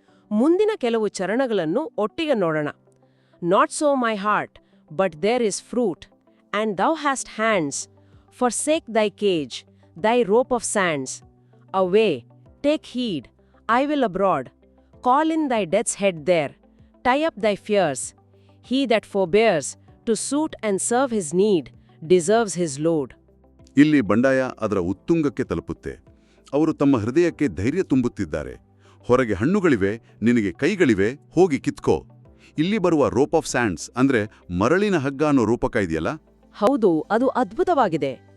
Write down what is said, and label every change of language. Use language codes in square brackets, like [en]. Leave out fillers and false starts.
[kn] ಮುಂದಿನ ಕೆಲವು ಚರಣಗಳನ್ನು ಒಟ್ಟಿಗೆ ನೋಡೋಣ. [en] Not so my heart, but there is fruit, and thou hast hands, forsake thy cage, thy rope of sands. Away, take heed, I will abroad, call in thy death's head there, tie up thy fears. He that forbears to suit and serve his need deserves his load. [kn] ಇಲ್ಲಿ ಬಂಡಾಯ ಅದರ ಉತ್ತುಂಗಕ್ಕೆ ತಲುಪುತ್ತೆ. ಅವರು ತಮ್ಮ ಹೃದಯಕ್ಕೆ ಧೈರ್ಯ ತುಂಬುತ್ತಿದ್ದಾರೆ. ಹೊರಗೆ ಹಣ್ಣುಗಳಿವೆ, ನಿನಗೆ ಕೈಗಳಿವೆ, ಹೋಗಿ ಕಿತ್ಕೋ. ಇಲ್ಲಿ ಬರುವ [en] rope of sands [kn] ಅಂದ್ರೆ ಮರಳಿನ ಹಗ್ಗ ಅನ್ನೋ ರೂಪಕ ಇದೆಯಲ್ಲ, ಹೌದು, ಅದು ಅದ್ಭುತವಾಗಿದೆ.